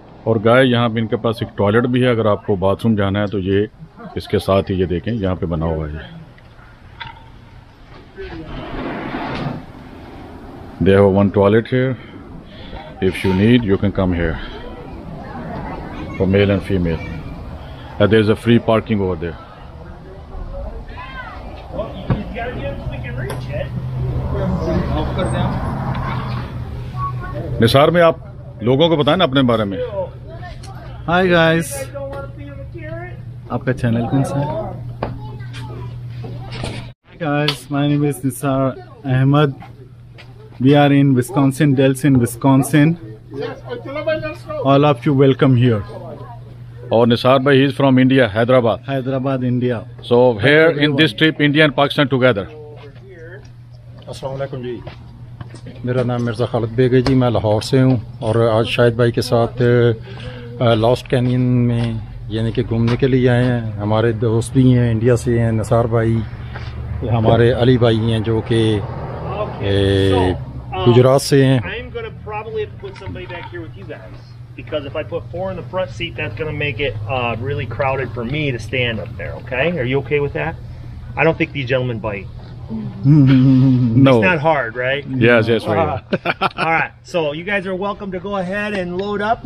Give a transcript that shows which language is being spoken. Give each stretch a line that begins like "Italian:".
Hindi: और गाय यहाँ पे इनके पास एक टॉयलेट भी है, अगर आपको बाथरूम जाना है तो ये इसके साथ ही ये देखें यहाँ पे बना हुआ है।
English: They have one toilet here. If you need, you can come here for male and female. And there's a free parking over there.
Hindi: Nisar में आप लोगों को बताएं ना अपने बारे में।
English: Hi guys,
Hindi: आपका चैनल कौन सा है?
English: Hi guys, my name is Nisar Ahmed. We are in Wisconsin Dells in Wisconsin. All of you welcome here.
Hindi: और
English: निसार भाई, he is from India, Hyderabad. Hyderabad, India. So here in this trip, India and Pakistan together.
Hindi: अस्सलाम वालेकुम जी, मेरा नाम Mirza Khalid bag है जी, मैं लाहौर से हूँ और आज शाहिद भाई के साथ लॉस्ट कैनियन में यानी कि घूमने के लिए आए हैं। हमारे दोस्त भी हैं, इंडिया से हैं, नसार भाई, हमारे अली भाई हैं जो कि गुजरात से हैं।
English: I'm gonna probably have to put somebody back here with you guys because if I put 4 in the front seat, that's gonna make it really crowded for me to stand up there. Okay, are you okay with that? I don't think these gentlemen bite. No. It's not hard, right? Yes, yes, we are. All right, so you guys are welcome to go ahead and load up.